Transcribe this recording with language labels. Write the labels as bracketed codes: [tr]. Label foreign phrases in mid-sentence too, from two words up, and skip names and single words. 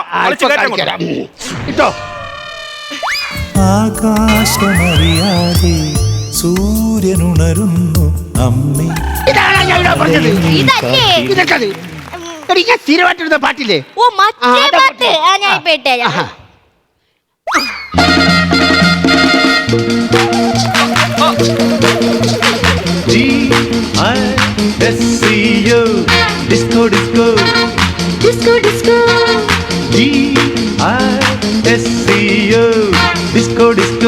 [ml] ഇട്ടോ. ആകാശമറിയാതെ സൂര്യനുണരുന്നു അമ്മേ. ഇതാണ് ഞാൻ ഇവിടെ പറഞ്ഞത്. ഇതല്ലേ? ഇതൊക്കെ എടി ഞാൻ സ്ഥിരമായിട്ടിരുന്ന പാട്ടില്ലേ? ഓ മറ്റേ പാട്ട്. ഞാൻ ഇപ്പൊ ഇട്ടേരാ. [en] G-I-S-C-O Disco Disco Disco Disco G-I-S-C-O Disco Disco